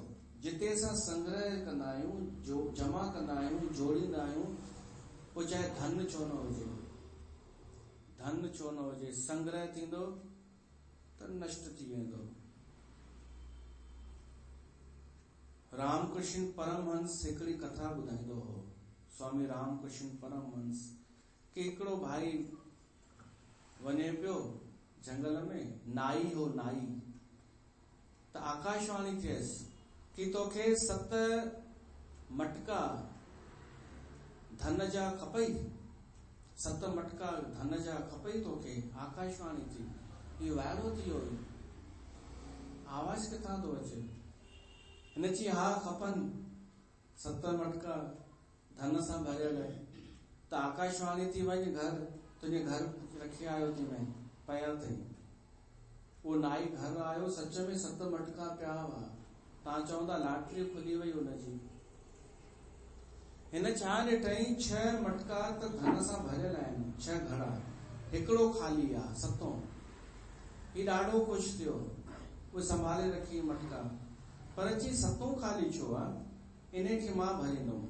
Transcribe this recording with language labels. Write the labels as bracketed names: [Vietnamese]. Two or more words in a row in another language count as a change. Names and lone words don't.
[Sindhi] जिते असां संग्रह कंदा आहियूं, जो जमा कंदा आहियूं, जोड़ींदा आहियूं, पोइ चाहे धन छो न हुजे, धन छो न हुजे, संग्रह थींदो त नष्ट थी वेंदो। रामकृष्ण परमहंस हिकिड़ी कथा ॿुधाईंदो हो, स्वामी रामकृष्ण परमहंस, कि हिकिड़ो भाई वञे पियो जंगल में, नाई हो नाई, त आकाशवाणी थियसि कि तोखे 7 मटका धन जा खपई, 7 मटका धन जा खपई तोखे, आकाशवाणी थी। इहो वाइड़ो थी वियो, आवाज़ किथां थो अचे? हिन चई हा खपनि, 7 मटका धन सां भरियल आहे। त आकाशवाणी थी वञ घर, तुंहिंजे घर रखी आयो थी मैं पया अथई। वो नाई घर आयो, सच में 7 मटका पिया हुआ। तव्हां चवंदा लॉटरी खुली वई हुनजी। हिन छा ॾिठई, 6 मटका त धन सां भरियल आहिनि, 6 घड़ा, हिकिड़ो खाली आहे, 7। ही ॾाढो ख़ुशि थियो, उहे संभाले रखी मटका, पर अची 7 खाली छो आहे, इन खे मां भरींदुमि।